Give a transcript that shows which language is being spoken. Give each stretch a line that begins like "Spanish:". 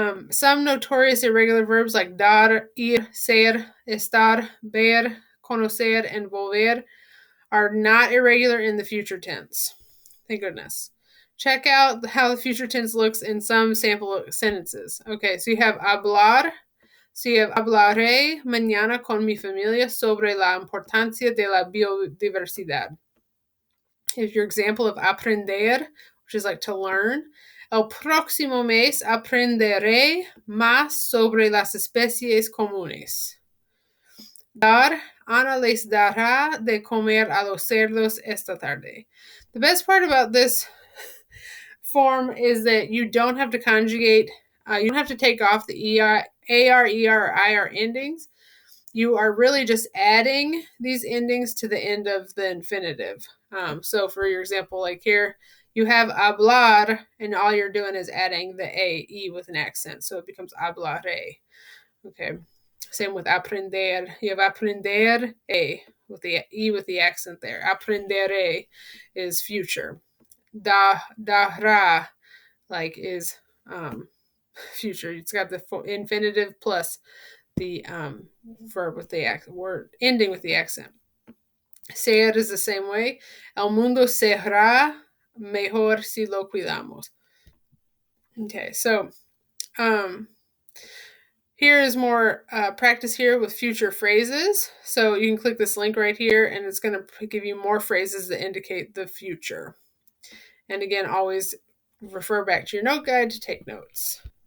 English: Some notorious irregular verbs like dar, ir, ser, estar, ver, conocer, and volver are not irregular in the future tense. Thank goodness. Check out how the future tense looks in some sample sentences. Okay, so you have hablar. So you have
Spanish: hablaré mañana con mi familia sobre la importancia de la biodiversidad.
English: Here's your example of aprender, which is like to learn.
Spanish: El próximo mes aprenderé más sobre las especies comunes. Dar, Ana les dará de comer a los cerdos esta tarde.
English: The best part about this form is that you don't have to conjugate, you don't have to take off the AR, ER, or IR endings. You are really just adding these endings to the end of the infinitive. So for your example, like here, you have hablar, and all you're doing is adding the E with an accent. So it becomes hablaré. Okay. Same with aprender. You have aprender with the E with the accent there. Aprenderé is future. Dará, like, is future. It's got the infinitive plus the verb with the word ending with the accent. Ser is the same way.
Spanish: El mundo será mejor si lo cuidamos.
English: Okay, so Here is more practice here with future phrases. So you can click this link right here and it's going to give you more phrases that indicate the future. And again, always refer back to your note guide to take notes.